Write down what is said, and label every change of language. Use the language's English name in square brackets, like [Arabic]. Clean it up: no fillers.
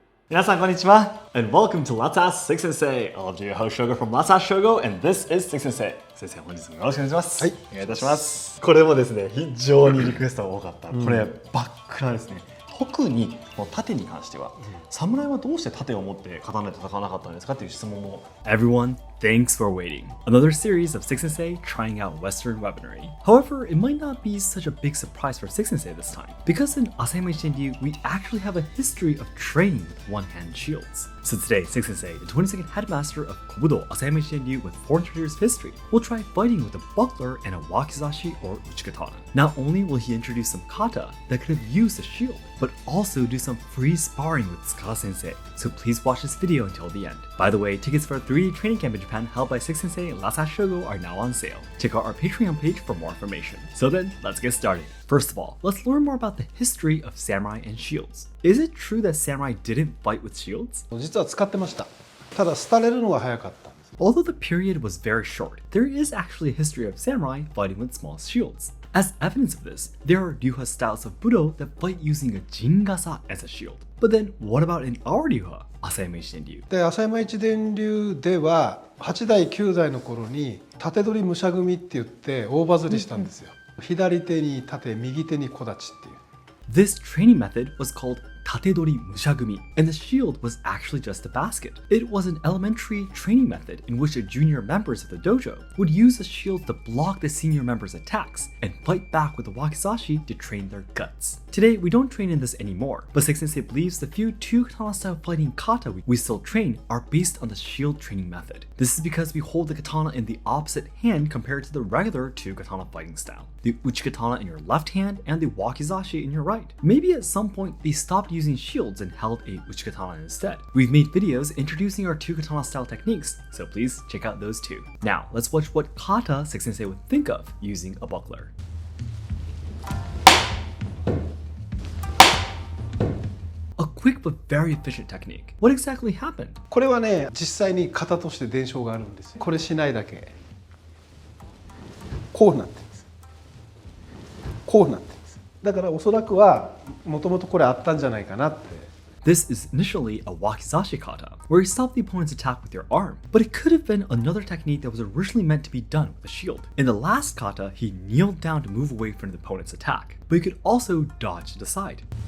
[Japanese] 皆さんこんにちは [English] and welcome to Let's Ask Seki Sensei. I'll be your host Shogo from Let's Ask Shogo and this is Seki Sensei. [Japanese] 先生本日もよろしくお願いします。はい、お願いいたします。これもですね、非常にリクエストが多かった。これバックラですね。特にこの盾に関しては、侍はどうして盾を持って刀で戦わなかったんですかっていう質問も。 [English] Everyone, thanks for waiting. Another series of Seki Sensei trying out Western weaponry. However, it might not be such a big surprise for Seki Sensei this time, because in Asayama Ichiden, we actually have a history of training with one-hand shields. So today, Seki Sensei, the 22nd headmaster of kobudo Asayama Ichiden with 400 years history, will try fighting with a buckler and a wakizashi or uchikatana. Not only will he introduce some kata that could have used a shield, but also do some free sparring with Kata Sensei. So please watch this video until the end. By the way, tickets for a 3D training camp in Japan held by Seki Sensei and Let's Ask Shogo are now on sale. Check out our Patreon page for more information. So then, let's get started. First of all, let's learn more about the history of samurai and shields. Is it true that samurai didn't fight with shields? [Japanese] 実は使ってました。ただ廃れるのが早かった。 [English] Although the period was very short, there is actually a history of samurai fighting with small shields. As evidence of this, there are ryuha styles of budo that fight using a jingasa as a shield. But then, what about in our ryuha, Asayama Ichiden流? [Japanese] で、浅山一伝流では8代9代の頃に縦取り武者組って言って大バズりしたんですよ。左手に盾、右手に小太刀っていう。 [English] This training method was called tatedori mushagumi, and the shield was actually just a basket. It was an elementary training method in which the junior members of the dojo would use the shield to block the senior members' attacks and fight back with the wakizashi to train their guts. Today, we don't train in this anymore, but Seki Sensei believes the few two katana style fighting kata we still train are based on the shield training method. This is because we hold the katana in the opposite hand compared to the regular two katana fighting style. The uchikatana in your left hand and the wakizashi in your right. Maybe at some point they stopped using shields and held a uchikatana instead. We've made videos introducing our two katana style techniques, so please check out those too. Now, let's watch what kata Seki Sensei would think of using a buckler. A quick but very efficient technique. What exactly happened? [Japanese] これはね、実際に型として伝承があるんですよ。これしないだけ。こうなってるんです。こうなってるんです。だからおそらくはもともとこれあったんじゃないかなって。 [English] This is initially a wakizashi kata, where you stop the opponent's attack with your arm, but it could have been another technique that was originally meant to be done with a shield. In the last kata, he kneeled down to move away from the opponent's attack, but he could also dodge to the side.